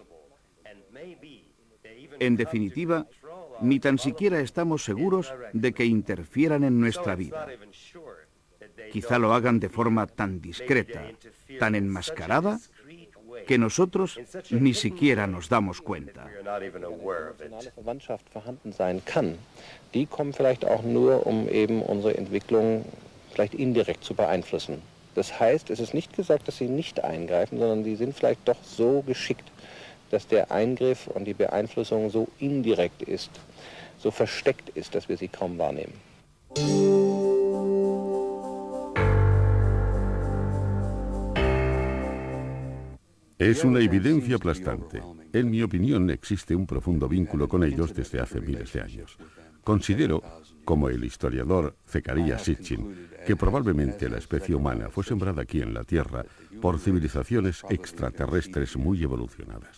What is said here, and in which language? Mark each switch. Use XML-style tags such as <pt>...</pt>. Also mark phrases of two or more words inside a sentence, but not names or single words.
<es>En definitiva, ni tan siquiera estamos seguros de que interfieran en nuestra vida. Quizá lo hagan de forma tan discreta, tan enmascarada, que nosotros ni siquiera nos damos cuenta.</es> <de>Die kommen vielleicht auch nur, eben unsere Entwicklung vielleicht indirekt zu beeinflussen. Das heißt, es ist nicht gesagt, dass sie nicht eingreifen, sondern die sind vielleicht doch so geschickt, dass der Eingriff und die Beeinflussung so indirekt ist, so versteckt ist, dass wir sie kaum wahrnehmen.</de> <es>Es una evidencia aplastante. En mi opinión, existe un profundo vínculo con ellos desde hace miles de años. Considero, como el historiador Zecarías Sitchin, que probablemente la especie humana fue sembrada aquí en la Tierra por civilizaciones extraterrestres muy evolucionadas.</es>